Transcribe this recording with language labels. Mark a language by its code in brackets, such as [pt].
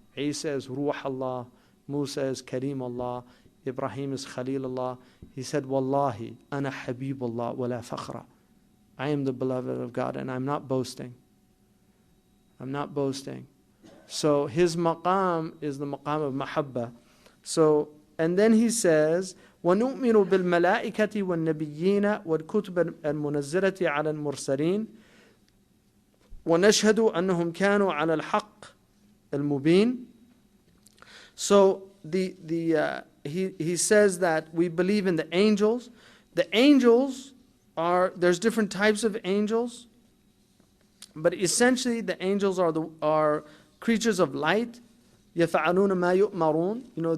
[en] Isa is Ruh Allah, Musa is Kareem Allah, Ibrahim is Khalil Allah. He said, [ar] Wallahi, ana Habibullah wa la fakhra. [en] I am the beloved of God, and I'm not boasting. I'm not boasting. So his maqam is the maqam of mahabba. So, and then he says, [ar] وَنُؤْمِنُ بِالْمَلَائِكَةِ وَالنَّبِيِّينَ وَالْكُتُبِ الْمُنَزِّلَةِ عَلَى الْمُرْسَلِينَ وَنَشْهَدُ أَنَّهُمْ كَانُوا عَلَى الْحَقِّ الْمُبِينَ. [en] So he says that we believe in the angels. The angels there's different types of angels, but essentially the angels are creatures of light. [ar] يَفَعَلُونَ مَا يُؤْمَرُونَ.